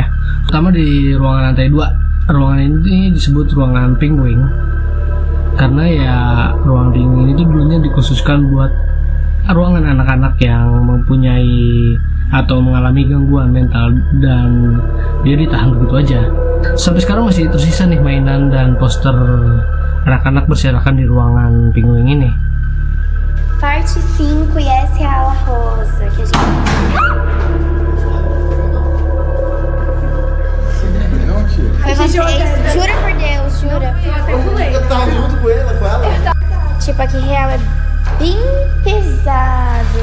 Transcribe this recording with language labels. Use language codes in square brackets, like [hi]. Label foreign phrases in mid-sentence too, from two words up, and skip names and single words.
[id] Pertama di ruangan lantai 2. Ruangan ini disebut ruangan Penguin karena ya ruang dingin itu dulunya dikhususkan buat ruangan anak-anak yang mempunyai atau mengalami gangguan mental, dan dia ditahan begitu aja. Sampai sekarang masih tersisa nih mainan dan poster anak-anak berserakan di ruangan Penguin ini. [pt] Parte 5 e essa é a ala rosa que a gente... Foi vocês? Jura por Deus, jura? Eu tava junto com ela. Tipo, aqui real é bem pesado.